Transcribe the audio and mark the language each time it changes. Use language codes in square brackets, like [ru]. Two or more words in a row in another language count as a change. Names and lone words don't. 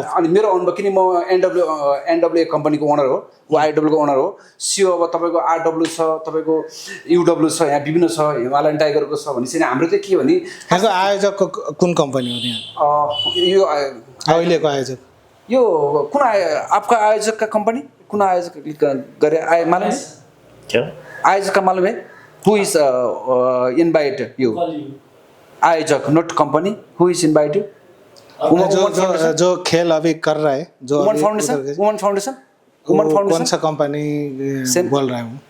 [ne] अनि मेरो अनुभव, किन म एनडब्ल्यू कम्पनीको ओनर हो, ऊ आइडब्ल्यूको ओनर हो, सिओ। अब तपाईँको आरडब्ल्यू छ, तपाईँको युडब्ल्यू छ, यहाँ विभिन्न छ, हिमालयन टाइगरको छ भनेपछि हाम्रो चाहिँ के भने यहाँको आयोजकको कुन कम्पनी हो यहाँ यो अहिलेको आयोजक? [hi] यो कुन आपका आयोजक का कंपनी कुन आयोजक गरे मालूम है क्या आयोजक का मालूम है [en] who is invite you [hi] आयोजक [en] not company who is invite you [hi] जो खेल अभी कर रहा है जो वुमन फाउंडेशन कौन सा कंपनी बोल रहा हूँ